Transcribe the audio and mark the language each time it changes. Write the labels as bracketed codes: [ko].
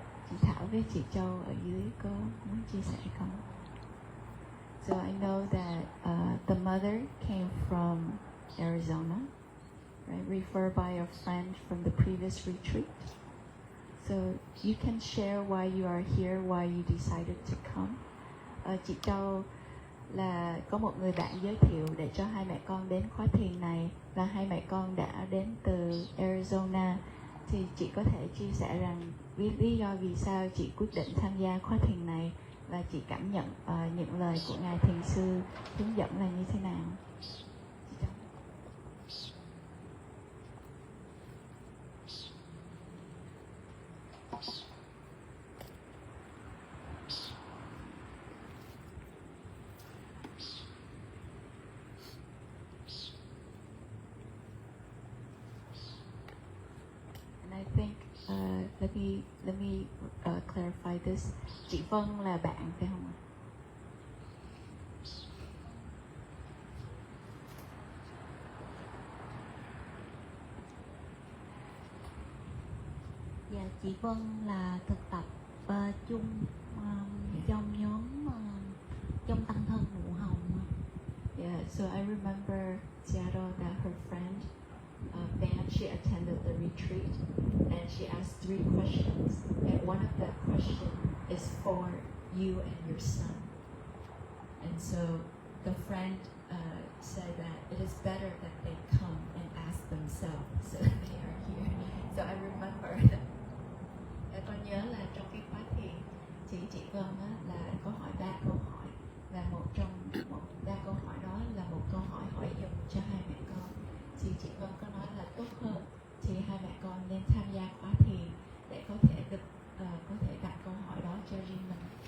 [vi] Chị Thảo với chị Châu ở dưới có muốn chia sẻ không? [en] So I know that the mother came from Arizona, right? Referred by a friend from the previous retreat. So you can share why you are here, why you decided to come. [vi] Chị Châu là có một người bạn giới thiệu để cho hai mẹ con đến khóa thiền này, và hai mẹ con đã đến từ Arizona. Thì chị có thể chia sẻ rằng lý do vì sao chị quyết định tham gia khóa thiền này, và chị cảm nhận những lời của Ngài Thiền Sư hướng dẫn là như thế nào. [en] I think let me clarify this. [vi] Chị Vân là bạn phải không ạ? Dạ, chị Vân là thực tập chung trong nhóm trong tăng thân Nụ Hồng. [en] Yeah, so I remember Seattle that her friend Van, she attended the retreat and she asked 3 questions, and one of that question is for you and your son. And so the friend said that it is better that they come and ask themselves so that they are here. So I remember that. [vi] Con nhớ là trong cái khóa thiền chị Vân là có hỏi 3 câu hỏi, và một trong 3 câu hỏi đó là một câu hỏi hỏi dùm cho hai mẹ con. Thì chị Vân có nói là tốt hơn thì hai mẹ con nên tham gia khóa thiền để có thể được có thể đặt câu hỏi đó cho riêng mình.